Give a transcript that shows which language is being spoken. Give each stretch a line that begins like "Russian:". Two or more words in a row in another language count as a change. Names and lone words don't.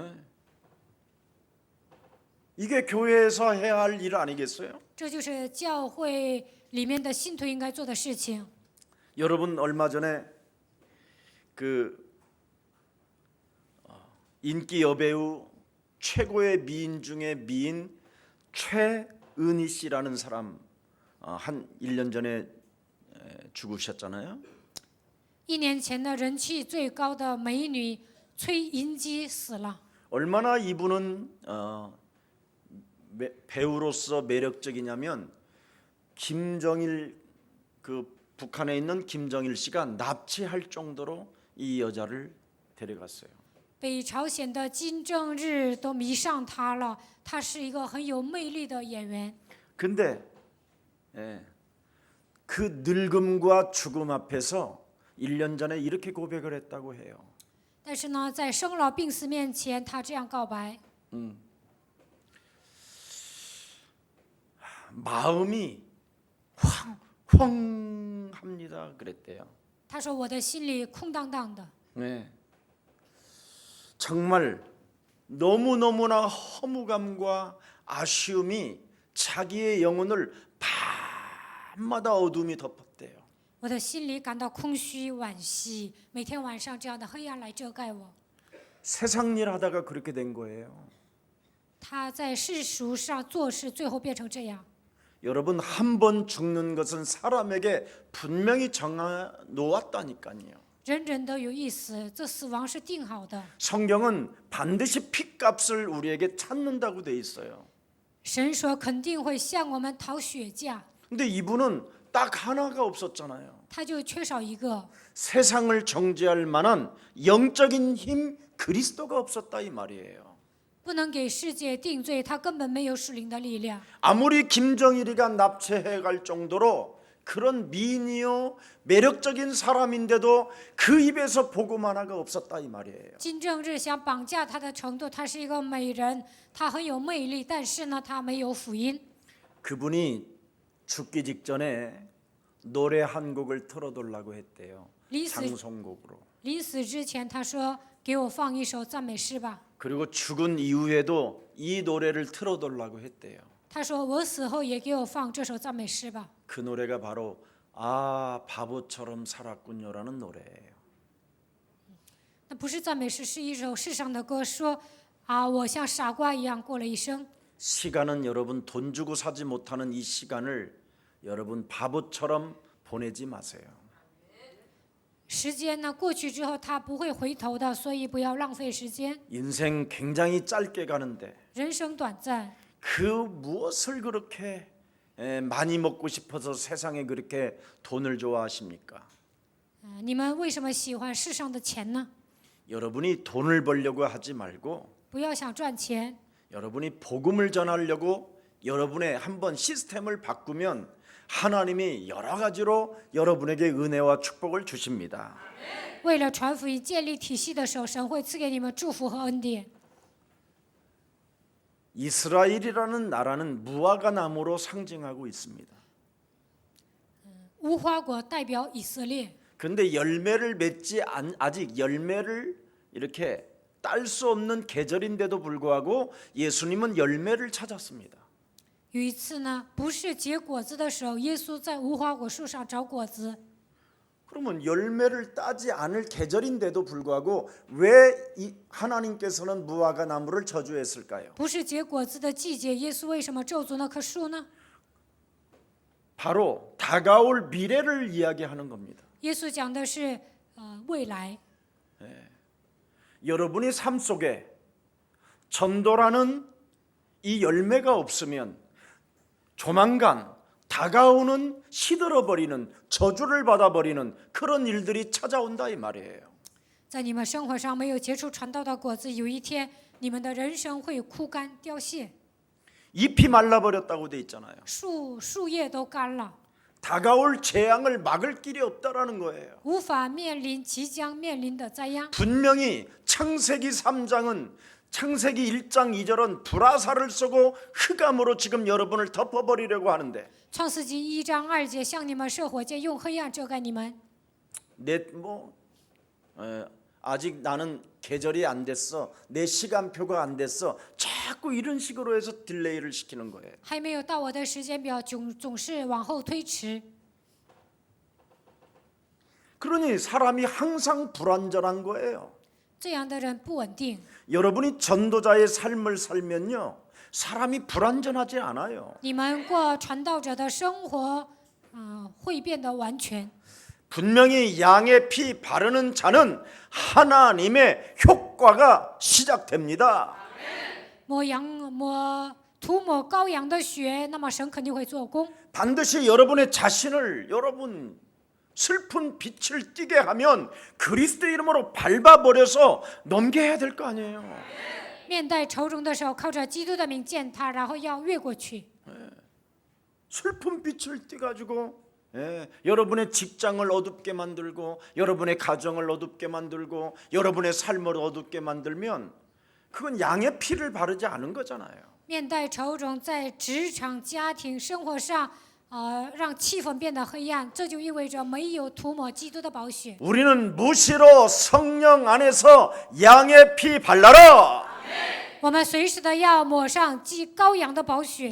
Korean: 이게 교회에서 해야 할 일 아니겠어요?
Chinese: 这就是教会里面的信徒应该做的事情。
Korean: 여러분 얼마 전에 그 인기 여배우 최고의 미인 중에 미인 최은희 씨라는 사람 한 1년 전에 죽으셨잖아요.
Chinese: 1 年前的人气最高的美女崔银姬死了。
Korean: 얼마나 이분은 배우로서 매력적이냐면 김정일 그 북한에 있는 김정일 씨가 납치할 정도로 이 여자를 데려갔어요.
Chinese: 北朝鲜的金正日都迷上她了，她是一个很有魅力的演员。
Korean: 근데 그 늙음과 죽음 앞에서 1년 전에 이렇게 고백을 했다고 해요.
Chinese: 但是呢，在生老病死面前，她这样告白：
Korean: 마음이 황황합니다. 그랬대요.
Chinese: 她说我的心里空荡荡的，
Korean: 네. 정말 너무너무나 허무감과 아쉬움이 자기의 영혼을 밤마다 어둠이 덮었대요.
Chinese: 我的心里感到空虚惋惜，每天晚上这样的黑暗来遮盖我。
Korean: 세상 일 하다가 그렇게 된 거예요.
Chinese: 她在世俗上做事，最后变成这样。
Korean: 여러분 한 번 죽는 것은 사람에게 분명히 정해 놓았다니까요.
Chinese: 人人都有一死，这死亡是定好的。
Korean: 성경은 반드시 피값을 우리에게 찾는다고 돼 있어요.
Chinese: 神说肯定会向我们讨血价，
Korean: 근데 이분은 딱 하나가 없었잖아요.
Chinese: 他就缺少一个。
Korean: 세상을 정죄할 만한 영적인 힘 그리스도가 없었다 이 말이에요.
Chinese: 不能给世界定罪，他根本没有属灵的力量。
Korean: 아무리 김정일이가 납치해 갈 정도로 그런 미인이요 매력적인 사람인데도 그 입에서 복음 하나가 없었다 이 말이에요.
Chinese: 金正日想绑架他的程度，她是一个美人，她很有魅力，但是呢，她没有福音。
Korean: 그분이 죽기 직전에 노래 한 곡을 틀어달라고 했대요. 장송곡으로.
Chinese: 临死之前，他说：“给我放一首赞美诗吧。
Korean: 그리고 죽은 이후에도 이 노래를 틀어달라고 했대요. ”
Chinese: 他说：“我死后也给我放这首赞美诗吧。
Korean: 그 노래가 바로 아 바보처럼 살았군요라는 노래예요. ”
Chinese: 那不是赞美诗，是一首世上的歌，说：“啊，我像傻瓜一样过了一生。”
Korean: 시간은 여러분 돈 주고 사지 못하는 이 시간을 여러분 바보처럼 보내지 마세요.
Chinese: 时间呢，过去之后它不会回头的，所以不要浪费时间。
Korean: 인생 굉장히 짧게 가는데
Chinese: 人生短暂，
Korean: 그 무엇을 그렇게 많이 먹고 싶어서 세상에 그렇게 돈을 좋아하십니까?
Chinese: 你们为什么喜欢世上的钱呢？
Korean: 여러분이 돈을 벌려고 하지 말고
Chinese: 不要想赚钱，
Korean: 여러분이 복음을 전하려고 여러분의 한번 시스템을 바꾸면 하나님이 여러 가지로 여러분에게 은혜와 축복을 주십니다.
Chinese: 为了传福音、建立体系的时候，神会赐给你们祝福和恩典。
Korean: 이스라엘이라는 나라는 무화과 나무로 상징하고 있습니다.
Chinese: 无花果代表以色列，
Korean: 그런데 열매를 맺지 아직 열매를 이렇게 딸 수 없는 계절인데도 불구하고 예수님은 열매를 찾았습니다.
Chinese: 有一次呢，不是结果子的时候，耶稣在无花果树上找果子。
Korean: 그러면 열매를 따지 않을 계절인데도 불구하고 왜 하나님께서는 무화과 나무를 저주했을까요?
Chinese: 不是结果子的季节，耶稣为什么咒诅那棵树呢？
Korean: 바로 다가올 미래를 이야기하는 겁니다.
Chinese: 耶稣讲的是未来。
Korean: 여러분의 삶 속에 전도라는 이 열매가 없으면 조만간 다가오는 시들어버리는 저주를 받아버리는 그런 일들이 찾아온다 이 말이에요.
Chinese: 在你们生活上没有结出传道的果子，有一天你们的人生会枯干凋谢，
Korean: 잎이 말라버렸다고 돼 있잖아요.
Chinese: 树叶都干了，
Korean: 다가올 재앙을 막을 길이 없다라는 거예요.
Chinese: 无法面临即将面临的灾殃。
Korean: 분명히 창세기 3장은 창세기 1장 2절은 불화살을 쏘고 흑암으로 지금 여러분을 덮어버리려고 하는데
Chinese: 创世纪1章2节向你们射火箭，用黑暗遮盖你们。
Korean: 아직 나는 계절이 안 됐어. 내 시간표가 안 됐어. 자꾸 이런 식으로 해서 딜레이를 시키는 거예요.
Chinese: 还没有到我的时间表，总是往后推迟。
Korean: 그러니 사람이 항상 불완전한 거예요.
Chinese: 这样的人不稳定。
Korean: 여러분이 전도자의 삶을 살면요, 사람이 불완전하지 않아요.
Chinese: 你们过传道者的生活，会变得完全。
Korean: 분명히 양의 피 바르는 자는 하나님의 효과가 시작됩니다.
Chinese: 涂抹羔羊的血，那么神肯定会做工。
Korean: 반드시 여러분의 자신을 여러분 슬픈 빛을 띠게 하면 그리스도 이름으로 밟아버려서 넘겨야 될 거 아니에요.
Chinese: 面带愁容的时候，靠着基督的名践踏，然后要越过去。
Korean: 슬픈 빛을 띠가지고 여러분의 직장을 어둡게 만들고 여러분의 가정을 어둡게 만들고 여러분의 삶을 어둡게 만들면 그건 양의 피를 바르지 않은 거잖아요.
Chinese: 面带愁容，在职场、家庭、生活上，让气氛变得黑暗，这就意味着没有涂抹基督的宝血。
Korean: 우리는 무시로 성령 안에서 양의 피 발라라.
Chinese: 我们随时的要抹上羔羊的宝血。